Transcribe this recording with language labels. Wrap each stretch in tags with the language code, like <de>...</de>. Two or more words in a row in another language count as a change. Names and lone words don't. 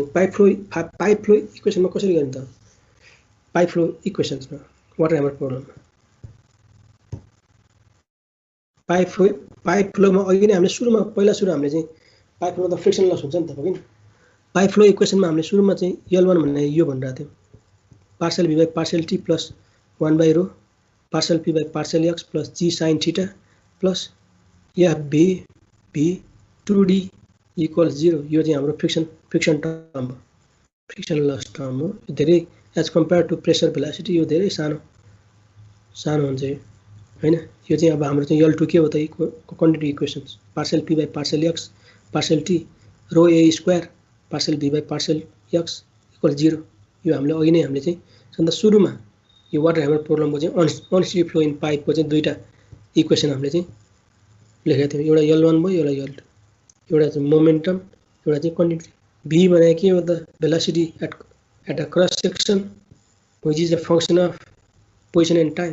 <en>pipe flow</en> <ne>इक्वेसनमा कसरी गर्ने त,</ne> <en>pipe flow</en> <ne>इक्वेसन्समा</ne> <en>water hammer</en> <ne>प्रब्लममा</ne> <en>pipe flowमा</en> <ne>अघि नै हामीले सुरुमा सुरु हामीले चाहिँ पाइप फ्लोमा त</ne> <en>friction loss</en> <ne>हुन्छ नि त, हो किन।</ne> <en>pipe flow</en> <ne>इक्वेसनमा हामीले सुरुमा चाहिँ L1 भन्ने यो भनिरहेको थियौँ,</ne> <en>partial v by partial t plus 1/ρ partial p by partial x plus g sine theta plus f v 2D equals 0.</en> <ne>यो चाहिँ हाम्रो</ne> <en>friction term</en> <ne>हो,</ne> <en>friction loss term</en> <ne>हो। धेरै</ne> <en>as compare to pressure velocity</en> <ne>यो धेरै सानो हुन्छ यो हैन। यो चाहिँ अब हाम्रो चाहिँ L2 के हो त,</ne> <en>quantity equations partial p by partial x partial t rho a square partial v by partial x equal 0.</en> <ne>यो हामीले अघि नै हामीले चाहिँ सबभन्दा सुरुमा यो</ne> <en>water hammer</en> <ne>प्रब्लमको चाहिँ</ne> <en>unsteady flow in pipeको</en> <ne>चाहिँ दुईटा इक्वेसन हामीले चाहिँ लेखेका थियौँ। एउटा L1 भयो, एउटा L2। एउटा चाहिँ मोमेन्टम, एउटा चाहिँ क्वान्टिटी। भी भनेको के हो त,</ne> <en>velocity at a cross section which is a function of position and time.</en>